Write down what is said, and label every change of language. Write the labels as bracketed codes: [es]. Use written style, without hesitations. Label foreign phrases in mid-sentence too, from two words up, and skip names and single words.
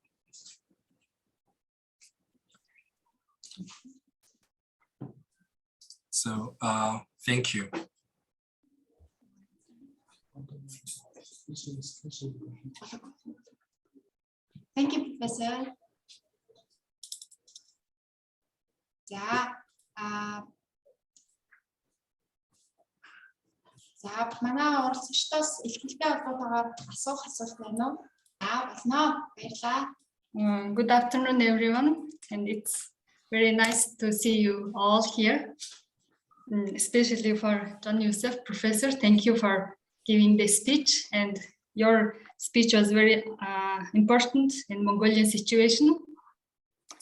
[en] So thank you. Thank you, Professor. [mn] За манай оролцогчдоос илтгэлтэй холбоотойгоор асуух асуулт байна уу? Болно. Баярлалаа. [en] Good afternoon, everyone, and it's very nice to see you all here, especially for John Youssef, Professor. Thank you for giving the speech, and your speech was very important in Mongolian situation.